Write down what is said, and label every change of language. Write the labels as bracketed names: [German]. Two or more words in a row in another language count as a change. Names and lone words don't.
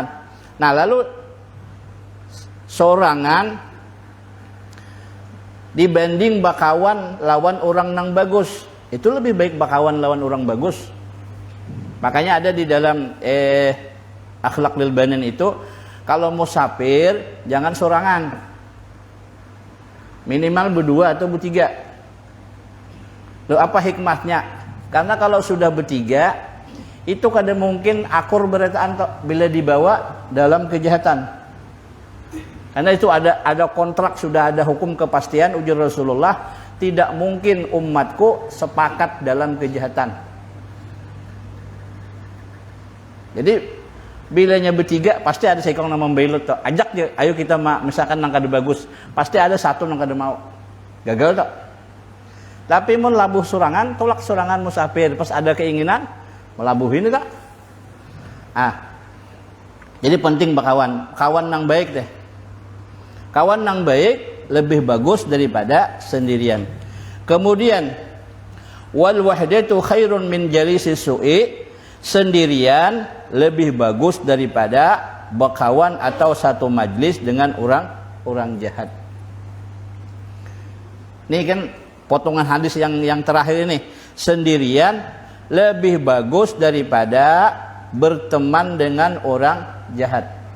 [Banjar] Nah, lalu seorangan dibanding bakawan lawan orang nang bagus, itu lebih baik bakawan lawan orang bagus. [Indonesian] Makanya ada di dalam akhlak lil banin itu, kalau musafir jangan sorangan, minimal berdua atau bertiga. Loh, apa hikmahnya? Karena kalau sudah bertiga itu kadang mungkin akur berataan bila dibawa dalam kejahatan. Karena itu ada kontrak, sudah ada hukum kepastian, ujar Rasulullah, tidak mungkin umatku sepakat dalam kejahatan. [Banjar] Jadi bilanya bertiga pasti ada seekong nama membelot tuh. [Indonesian] Ajak dia, [Banjar] ayo kita misalkan nang kada bagus, pasti ada satu nang kada mau. [Indonesian] Gagal tuh. [Banjar] Tapi mun labuh surangan, tolak surangan musafir, pas ada keinginan melabuhin itu. Jadi penting bakawan, kawan nang baik deh. Kawan nang baik lebih bagus daripada sendirian. [Arabic] Kemudian wal wahdatu khairun min jalisis su'i, [Indonesian] sendirian lebih bagus daripada berkawan atau satu majlis dengan orang jahat. Ini kan potongan hadis yang terakhir ini, sendirian lebih bagus daripada berteman dengan orang jahat.